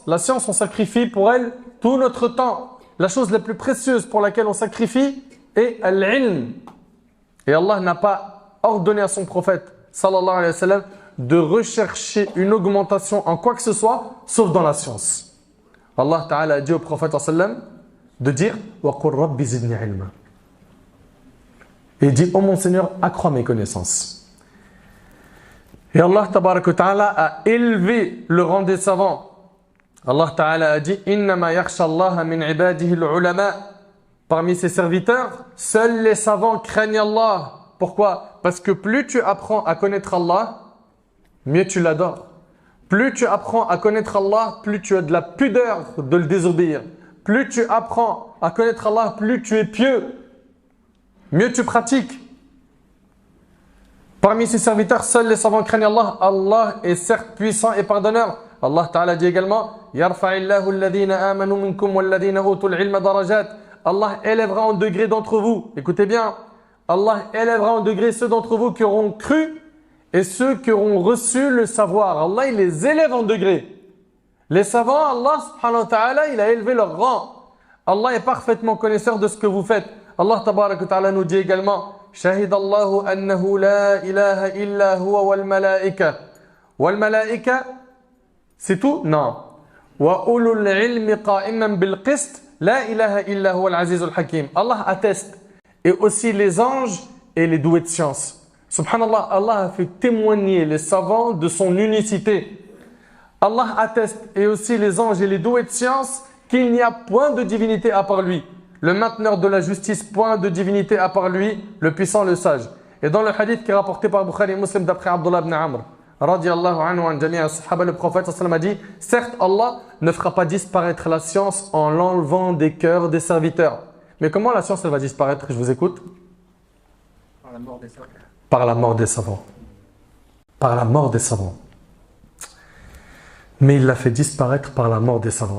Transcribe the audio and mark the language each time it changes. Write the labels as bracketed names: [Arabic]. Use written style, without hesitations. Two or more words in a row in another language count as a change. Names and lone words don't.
[French] La science, on sacrifie pour elle tout notre temps. La chose la plus précieuse pour laquelle on sacrifie est al-ilm. Et Allah n'a pas ordonné à son prophète, [Arabic] صلى الله عليه وسلم, [French] de rechercher une augmentation en quoi que ce soit, sauf dans la science. [Arabic] الله تعالى [French] a dit au prophète, [Arabic] صلى الله عليه وسلم, [French] de dire « [Arabic] وقل رب زدني علما [French] » et il dit « Oh mon Seigneur, accrois mes connaissances ». Et [Arabic] الله تعالى [French] a élevé le rang des savants. [Arabic] الله تعالى [French] a dit [Arabic] إنما يخشى الله من عباده العلماء. [French] Parmi ses serviteurs, seuls les savants craignent Allah. Pourquoi? Parce que plus tu apprends à connaître Allah, mieux tu l'adores. Plus tu apprends à connaître Allah, plus tu as de la pudeur de le désobéir. Plus tu apprends à connaître Allah, plus tu es pieux. Mieux tu pratiques. Parmi ses serviteurs, seuls les savants craignent Allah. Allah est certes puissant et pardonneur. [Arabic] الله تعالى [French] dit également [Arabic] يرفع الله الذين آمنوا منكم والذين أوتوا العلم درجات. [French] Allah élèvera en degré d'entre vous. Écoutez bien. Allah élèvera en degré ceux d'entre vous qui auront cru et ceux qui auront reçu le savoir. Allah, il les élève en degré. Les savants, [Arabic] الله سبحانه وتعالى, [French] il a élevé leur rang. Allah est parfaitement connaisseur de ce que vous faites. [Arabic] الله تبارك وتعالى [French] nous dit également [Arabic] شهد الله أنه لا إله إلا هو والملائكة والملائكة [French] c'est tout? Non. [Arabic] وأولو العلم قائما بالقسط لا إله إلا هو العزيز الحكيم. [French] Allah atteste. Et aussi les anges et les doués de science. Subhanallah, Allah a fait témoigner les savants de son unicité. Allah atteste, et aussi les anges et les doués de science, qu'il n'y a point de divinité à part lui. Le mainteneur de la justice, point de divinité à part lui, le puissant, le sage. Et dans le hadith qui est rapporté par Bukhari et Muslim d'après Abdullah ibn Amr, [Arabic] رضي الله عنه عن جميع الصحابة, [French] le prophète [Arabic] صلى الله عليه وسلم [French] a dit, certes Allah ne fera pas disparaître la science en l'enlevant des cœurs des serviteurs, Mais comment la science elle va disparaître? Je vous écoute. Par la mort des savants. Par la mort des savants. Par la mort des savants. Mais il l'a fait disparaître par la mort des savants.